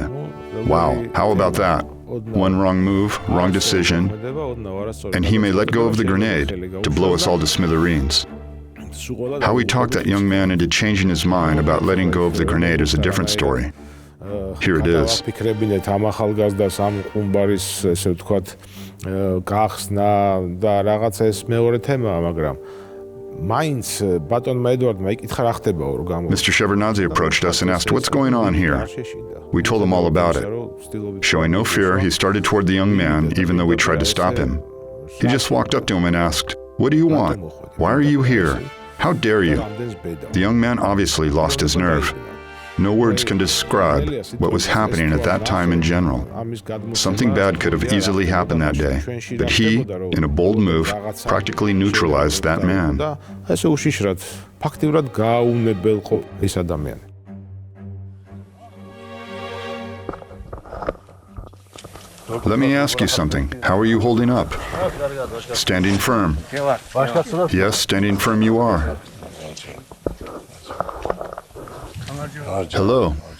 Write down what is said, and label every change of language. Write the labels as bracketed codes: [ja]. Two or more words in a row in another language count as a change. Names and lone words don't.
[en] Wow, how about that? One wrong move, wrong decision, and he may let go of the grenade to blow us all to smithereens. How he talked that young man into changing his mind about letting go of the grenade is a different story. Here it is. [ka] ფიქრებინეთ ამ ახალგაზრდას ამ ყუმბარის ესე ვთქვათ გახსნა და რაღაცა ეს მეორე თემაა, მაგრამ მაინც ბატონმა ედვარდმა იკითხა რა ხდებაო რომ გამო. [en] Mr. Shevardnadze approached us and asked, "What's going on here?" We told him all about it. Showing no fear, he started toward the young man, even though we tried to stop him. He just walked up to him and asked, "What do you want? Why are you here? How dare you?" The young man obviously lost his nerve. No words can describe what was happening at that time in general. Something bad could have easily happened that day, but he, in a bold move, practically neutralized that man. [ka] ესე უშიშრად ფაქტიურად გააუნებელყო ეს ადამიანი. [en] Let me ask you something. How are you holding up? Standing firm. Yes, standing firm you are. Hello.